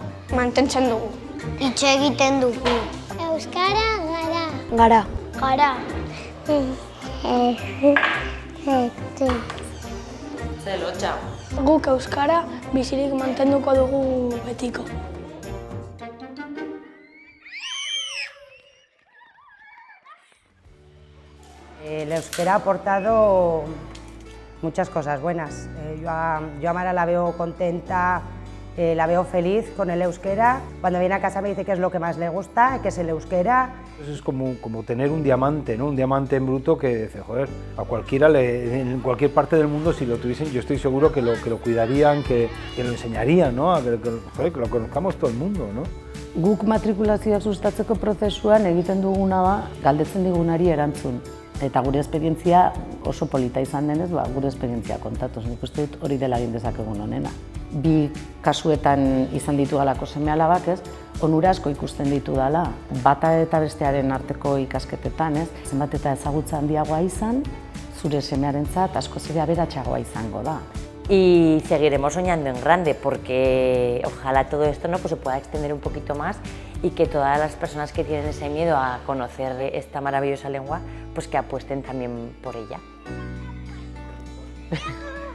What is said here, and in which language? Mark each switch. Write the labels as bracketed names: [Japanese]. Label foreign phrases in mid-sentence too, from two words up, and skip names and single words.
[Basque] Mantentzen dugu. Hitz egiten dugu. Euskara gara. Gara. Gara. Ze lotxa. Guk euskara bizirik mantenduko dugu betiko. [Spanish] El euskera ha aportado muchas cosas buenas. Yo a Mara la veo contenta, la veo feliz con el euskera. Cuando viene a casa me dice que es lo que más le gusta, que es el euskera. Eso es como tener un diamante, ¿no? Un diamante en bruto que dice, joder, a cualquiera, en cualquier parte del mundo, si lo tuviesen, yo estoy seguro que lo cuidarían, que lo enseñarían, ¿no? Que lo conozcamos todo el mundo, ¿no? [Basque] Guk matrikulazioak sustatzeko prozesuan egiten duguna da, galdetzen digunari erantzun. Eta gure esperientzia oso polita izan denez, gure esperientzia kontatuz. Nik uste dut hori dela egin dezakegun honena. Bi kasuetan izan ditu galako seme-alabak, ez? Onura asko ikusten ditu dela. Bata eta bestearen arteko ikasketetan, ez? Zenbat eta ezagutza handiagoa izan, zure semearentzat askoz ere aberatsagoa izango da. [Spanish] Y seguiremos soñando en grande porque ojalá todo esto, ¿no? Pues se pueda extender un poquito más y que todas las personas que tienen ese miedo a conocer esta maravillosa lengua, pues que apuesten también por ella.